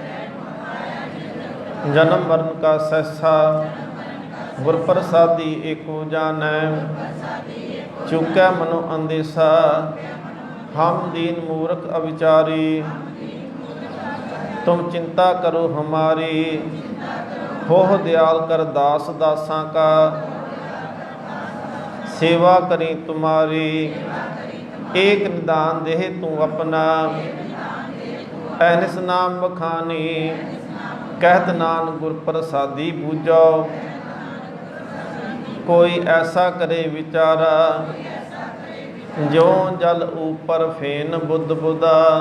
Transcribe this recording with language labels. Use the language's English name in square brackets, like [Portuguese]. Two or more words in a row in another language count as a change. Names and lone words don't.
[Punjabi] ਜਨਮ ਮਰਨ ਕਾ ਸੈਸਾ, ਗੁਰ ਪ੍ਰਸਾਦੀ ਏਕੋ ਜਾਣੈ, ਚੁਕੈ ਮਨੋ ਅੰਦੇਸਾ, ਹਮ ਦੀਨ ਮੂਰਖ ਅਵਿਚਾਰੀ, ਤੁਮ ਚਿੰਤਾ ਕਰੋ ਹਮਾਰੀ, ਹੋਹ ਦਿਆਲ ਕਰ ਦਾਸ ਦਾਸਾਂ ਕਾ, [Hindi] सेवा करी तुम्हारी, एक निदान देह तू अपना, ऐनिस नाम बखानी, कहत नान गुर प्रसादी बूझो, कोई ऐसा करे विचारा, जो जल ऊपर फेन बुद्ध बुदा,